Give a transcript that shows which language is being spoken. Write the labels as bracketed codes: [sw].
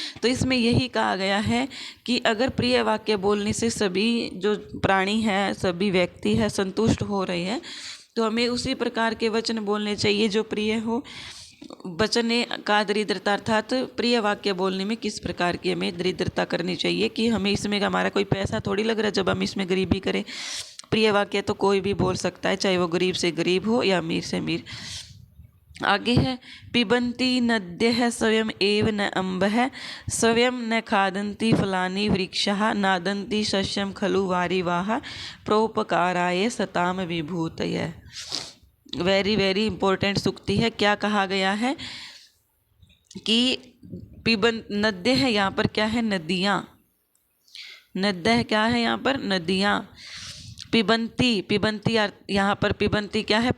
[hi] तो इसमें यही कहा गया है कि अगर प्रिय वाक्य बोलने से सभी जो प्राणी हैं, सभी व्यक्ति है संतुष्ट हो रहे हैं, तो हमें उसी प्रकार के वचन बोलने चाहिए जो प्रिय हो। वचने का दरिद्रता अर्थात प्रिय वाक्य बोलने में किस प्रकार की हमें दरिद्रता करनी चाहिए, कि हमें इसमें हमारा कोई पैसा थोड़ी लग रहा है जब हम इसमें गरीबी करें। प्रिय वाक्य तो कोई भी बोल सकता है, चाहे वो गरीब से गरीब हो या अमीर से अमीर। [sa] आगे है, पिबन्ति नद्यः स्वयं एव न अम्बः, स्वयं न खादन्ति फलानि वृक्षाः, नादन्ति शस्यं खलु वारिवाः, प्रोपकाराय सताम विभूतयः। [en] very very important [hi] सूक्ति है। क्या कहा गया है कि नद्य है, यहाँ पर क्या है? नदियाँ। नद्य क्या है? यहाँ पर नदियाँ। पिबन्ति, पिबन्ति यहाँ पर पिबन्ति क्या है?